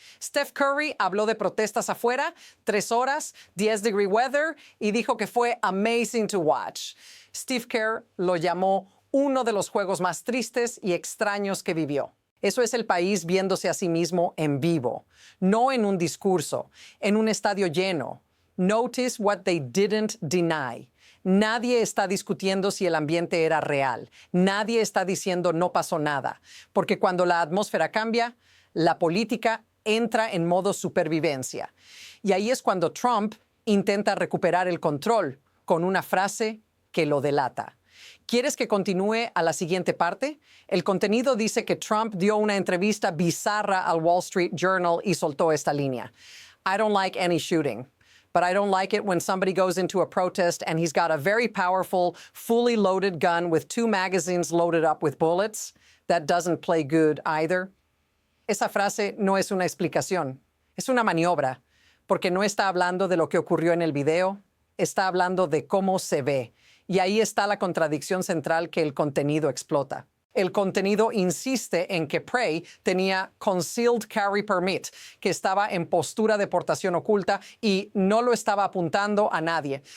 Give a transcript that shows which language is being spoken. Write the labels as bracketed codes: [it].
[es] Steph Curry habló de protestas afuera, 3 horas, [en] 10-degree weather, [es] y dijo que fue [en] amazing to watch. [es] Steve Kerr lo llamó uno de los juegos más tristes y extraños que vivió. Eso es el país viéndose a sí mismo en vivo, no en un discurso, en un estadio lleno. [en] Notice what they didn't deny. [es] Nadie está discutiendo si el ambiente era real. Nadie está diciendo no pasó nada, porque cuando la atmósfera cambia, la política entra en modo supervivencia. Y ahí es cuando Trump intenta recuperar el control con una frase que lo delata. ¿Quieres que continúe a la siguiente parte? El contenido dice que Trump dio una entrevista bizarra al Wall Street Journal y soltó esta línea. [en] I don't like any shooting, but I don't like it when somebody goes into a protest and he's got a very powerful, fully loaded gun with 2 magazines loaded up with bullets. That doesn't play good either. [es] Esa frase no es una explicación, es una maniobra, porque no está hablando de lo que ocurrió en el video, está hablando de cómo se ve. Y ahí está la contradicción central que el contenido explota. El contenido insiste en que Prey tenía [en] concealed carry permit, [es] que estaba en postura de portación oculta y no lo estaba apuntando a nadie.